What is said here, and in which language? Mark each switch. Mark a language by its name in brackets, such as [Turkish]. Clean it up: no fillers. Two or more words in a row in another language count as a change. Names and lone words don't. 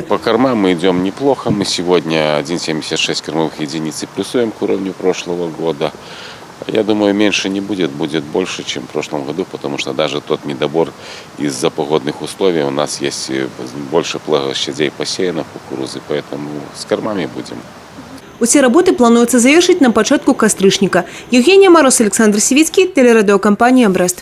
[Russian] По кормам мы идем неплохо. Мы сегодня 1,76 кормовых единиц плюсуем к уровню прошлого года. Я думаю, меньше не будет, будет больше, чем в прошлом году, потому что даже тот недобор из-за погодных условий у нас есть больше площадей посеяно кукурузы, поэтому с кормами будем. [Belarusian] Усе работы плануецца завершыць на пачатку кастрычніка. [Russian] Евгения Мороз, Александр Сивицкий, телерадиокомпания «Брест».